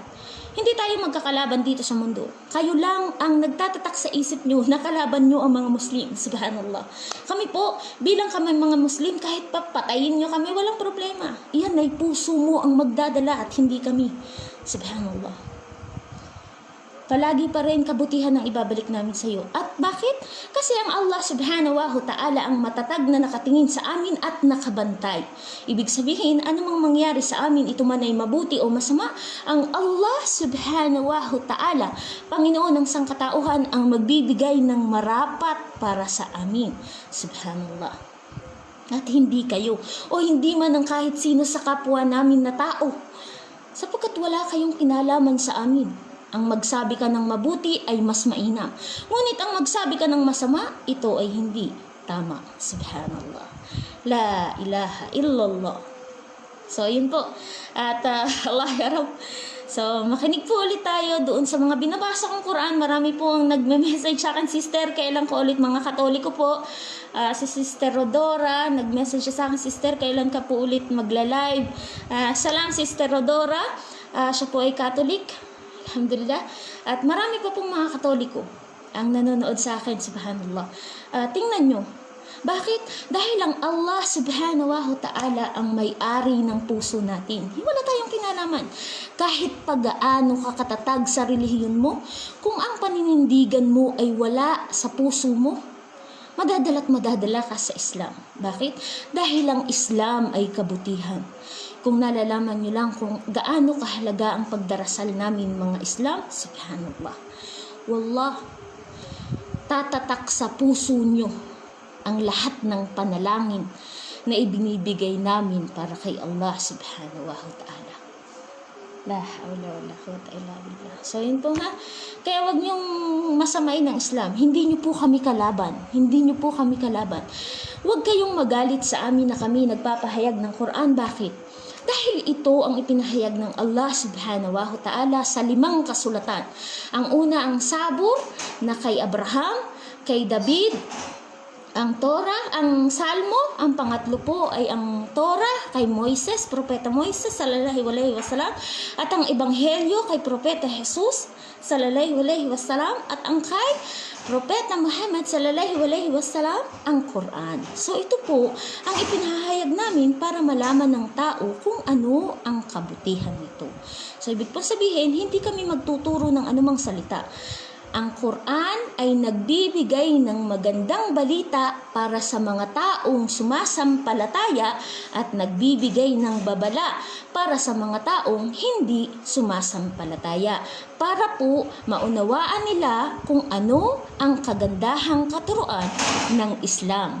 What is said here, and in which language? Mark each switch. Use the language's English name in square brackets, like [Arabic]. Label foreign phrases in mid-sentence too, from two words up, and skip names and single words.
[Filipino] Hindi tayo magkakalaban dito sa mundo. Kayo lang ang nagtatatak sa isip nyo na kalaban nyo ang mga Muslim. Subhanallah. Kami po, bilang kami mga Muslim, kahit papatayin nyo kami, walang problema. Iyan ay puso mo ang magdadala at hindi kami. Subhanallah. Palagi pa rin kabutihan ang ibabalik namin sa iyo. At bakit? Kasi ang Allah [Arabic] سبحانه وتعالى [Filipino] ang matatag na nakatingin sa amin at nakabantay. Ibig sabihin, anumang mangyari sa amin, ito man ay mabuti o masama, ang Allah [Arabic] سبحانه وتعالى, [Filipino] Panginoon ng sangkatauhan, ang magbibigay ng marapat para sa amin. Subhanallah. At hindi kayo, o hindi man ang kahit sino sa kapwa namin na tao, sapagkat wala kayong kinalaman sa amin. Ang magsabi ka ng mabuti ay mas mainam. Ngunit ang magsabi ka ng masama, ito ay hindi tama. [Arabic] سبحان الله. لا إله إلا الله. [Filipino] So, yun po. At Allah [Arabic] يا رب. [Filipino] So, makinig po ulit tayo doon sa mga binabasa kong Quran. Marami po ang nagme-message sa akin, sister. Kailan ko ulit mga Katoliko po. Si Sister Rodora, nag-message sa akin, sister, kailan ka po ulit magla-live. Salam, Sister Rodora. Siya po ay Catholic. Alhamdulillah. At marami pa pong mga Katoliko ang nanonood sa akin, subhanallah. Tingnan nyo. Bakit? Dahil ang Allah [Arabic] سبحانه وتعالى [Filipino] ang may-ari ng puso natin. Wala tayong kinalaman. Kahit pag-aano ka katatag sa relihiyon mo, kung ang paninindigan mo ay wala sa puso mo, madadala ka sa Islam. Bakit? Dahil ang Islam ay kabutihan. Kung nalalaman nyo lang kung gaano kahalaga ang pagdarasal namin mga Islam, subhanallah. Wallah, tatatak sa puso nyo ang lahat ng panalangin na ibinibigay namin para kay Allah [Arabic] سبحانه وتعالى. لا حول ولا قوة إلا بالله. [Filipino] So yun po nga. Kaya wag niyong masamain ng Islam. Hindi niyo po kami kalaban. Hindi niyo po kami kalaban. Wag kayong magalit sa amin na kami nagpapahayag ng Quran. Bakit? Dahil ito ang ipinahayag ng Allah [Arabic] سبحانه وتعالى [Filipino] sa 5 kasulatan. Ang una ang Sabur na kay Abraham, kay David, ang Torah, ang Salmo, ang pangatlo po ay ang Torah kay Moises, Propeta Moises [Arabic] صلى الله عليه وسلم, [Filipino] at ang Ebanghelyo kay Propeta Jesus [Arabic] صلى الله عليه وسلم, [Filipino] at ang kay Propeta Muhammad [Arabic] صلى الله عليه وسلم, [Filipino] ang Quran. So ito po ang ipinahayag namin para malaman ng tao kung ano ang kabutihan nito. So ibig po sabihin, hindi kami magtuturo ng anumang salita. Ang Quran ay nagbibigay ng magandang balita para sa mga taong sumasampalataya at nagbibigay ng babala para sa mga taong hindi sumasampalataya, para po maunawaan nila kung ano ang kagandahang katuruan ng Islam.